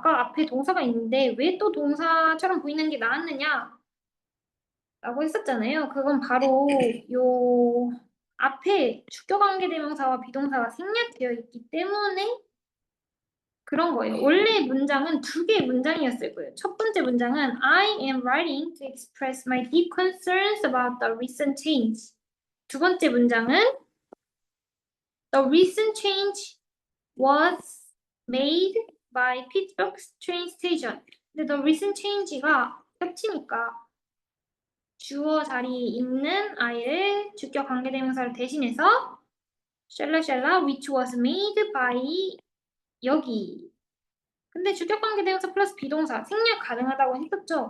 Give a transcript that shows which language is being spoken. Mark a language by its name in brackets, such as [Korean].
[Korean] 아까 앞에 동사가 있는데 왜 또 동사처럼 보이는 게 나왔느냐? 라고 했었잖아요. 그건 바로 요 앞에 주격관계대명사와 비동사가 생략되어 있기 때문에 그런 거예요. 원래 문장은 두 개의 문장이었을 거예요. 첫 번째 문장은 [English] I am writing to express my deep concerns about the recent change. [Korean] 두 번째 문장은 [English] The recent change was made by Pittsburgh train station. [Korean] 근데 [English] the recent change [Korean] 가 겹치니까 주어 자리에 있는 I를 주격 관계대명사를 대신해서 샬라샬라 [English] which was made by [Korean] 여기. 근데 주격 관계대명사 플러스 비동사 생략 가능하다고 했었죠.